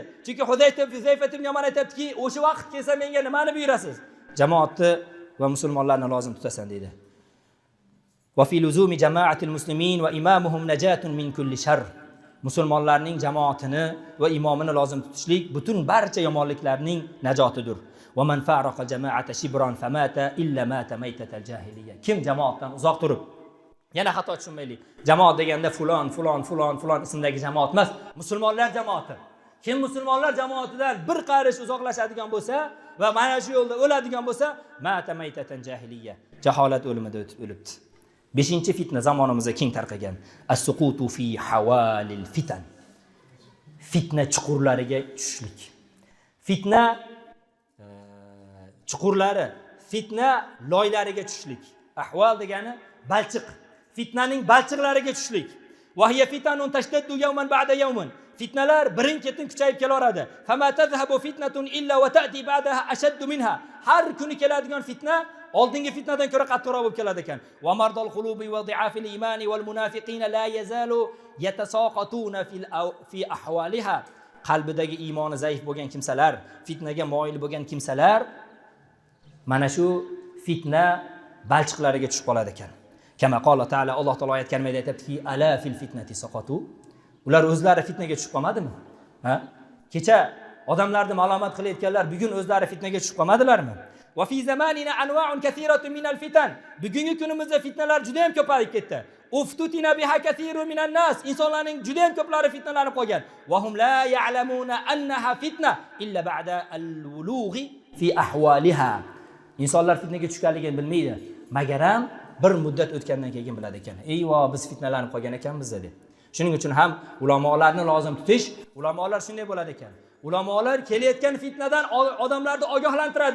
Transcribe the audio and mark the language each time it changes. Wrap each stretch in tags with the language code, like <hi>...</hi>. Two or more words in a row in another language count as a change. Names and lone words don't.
<uz>Chunki Huzayfa ibn Yomon aytadiki, o'sha vaqt kelsa menga nimani buyurasiz? Jamoatni va musulmonlarni lozim tutasan dedi.</uz> <ar>وفي لزوم جماعة المسلمين وإمامهم نجاة من كل شر.</ar> <uz>Musulmonlarning jamoatini va imomini lozim tutishlik butun barcha yomonliklarning najotidir.</uz> <ar>ومن فارق الجماعة شبرا فمات إلا مات ميتة جاهلية.</ar> <uz>Kim jamoatdan uzoq turib, yana xato tushunmaylik. Jamoat deganda fulon ismdagi jamoat emas, musulmonlar jamoati. Kim musulmonlar jamoatidan bir qarish uzoqlashadigan bo'lsa va mana shu yo'lda o'ladigan bo'lsa,</uz> <ar>مات ميتة جاهلية.</ar> <uz>Jaholat o'limida o'libdi. 5-fitna zamonimizda keng tarqagan.</uz> <ar>السقوط في أوحال الفتن.</ar> <uz>Fitna chuqurlariga tushishlik. Fitna chuqurlari, fitna loylariga tushishlik. Ahval degani balchiq. Fitnaning balchiqlariga tushishlik.</uz> <ar>وهي فتن تشتد يوما بعد يوم.</ar> <uz>Fitnalar birin-ketin kuchayib kelaveradi.</uz> <ar>فما تذهب فتنة إلا وتأتي بعدها أشد منها.</ar> <uz>Har kuni keladigan fitna oldingi fitnadan ko'ra qattiqroq bo'lib keladi ekan.</uz> <ar>وأمراض القلوب وضعاف الإيمان والمنافقين لا يزالون يتساقطون في أوحالها.</ar> <uz>Qalbidagi iymoni zaif bo'lgan kimsalar, fitnaga moyil bo'lgan kimsalar mana shu fitna balchiqlariga tushib qoladi ekan.</uz> <ar>كما قال تعالى,</ar> <uz>Alloh taolo oyat karimada aytibki,</uz> <ar>ألا في الفتنة سقطوا.</ar> <uz>Ular o'zlari fitnaga tushib qolmadimi? Kecha odamlarni malomat qilayotganlar bugun o'zlari fitnaga tushib qolmadilarmi?</uz> <ar>وفي زماننا أنواع كثيرة من الفتن.</ar> <uz>Bugungi kunimizda fitnalar juda ham ko'payib ketdi.</uz> <ar>افتتن بها كثير من الناس.</ar> <uz>Insonlarning juda ham ko'plari fitnalanib qolgan.</uz> <ar>وهم لا يعلمون أنها فتنة إلا بعد الولوغ في أوحالها.</ar> <uz>Insonlar fitnaga tushganligini bilmaydi, magaram bir muddat o'tgandan keyin biladi ekan. Eyvo, biz fitnalanib qolgan ekanmiz deb. Shuning uchun ham ulamolarni lozim tutish, ulamolar shunday bo'ladi ekan. Ulamolar kelayotgan fitnadan odamlarni ogohlantiradi.</uz>